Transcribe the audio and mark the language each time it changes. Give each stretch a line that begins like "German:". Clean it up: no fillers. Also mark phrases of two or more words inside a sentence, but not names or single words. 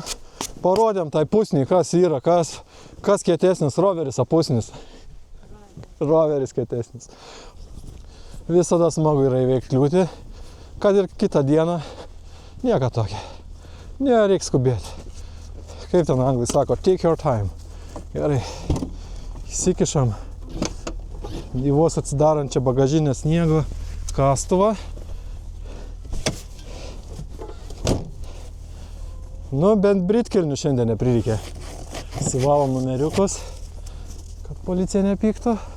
Lithuanian: Parodėm tai pusnį, kas yra, kas kietesnis, roveris, pusnis. Roveris kietesnis. Visada smagu yra įveikti kliūtį, kad ir kitą dieną nieko tokia. Nereik skubėti. Kaip ten anglai sako,
English: take your time.
Lithuanian: Gerai, įsikišam į vos atsidarančią bagažinę sniego kastuvą. Nu, bent britkelnių šiandien neprireikė. Sivalom numeriukus, kad policija nepyktų.